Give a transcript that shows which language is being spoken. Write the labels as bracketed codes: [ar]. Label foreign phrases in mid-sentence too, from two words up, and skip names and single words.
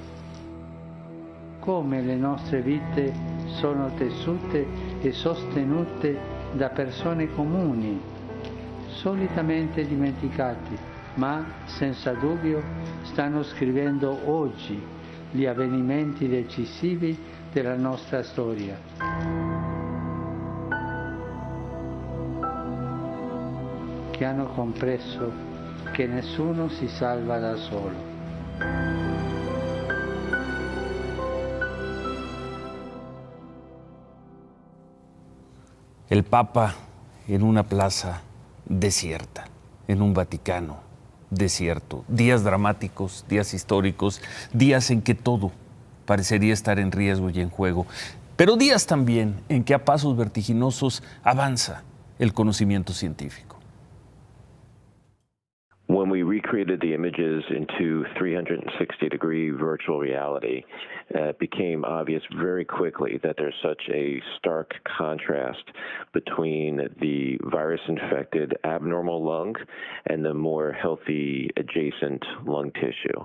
[it] Come le nostre vite sono tessute e sostenute da persone comuni, solitamente dimenticati, ma senza dubbio stanno scrivendo oggi gli avvenimenti decisivi della nostra storia. Che hanno compreso che nessuno si salva da solo. [es] El Papa en una plaza desierta, en un Vaticano desierto. Días dramáticos, días históricos, días en que todo parecería estar en riesgo y en juego. Pero días también en que a pasos vertiginosos avanza el conocimiento científico. [en] When we recreated the images into 360-degree virtual reality, it became obvious very quickly that there's such a stark contrast between the virus-infected abnormal lung and the more healthy adjacent lung tissue.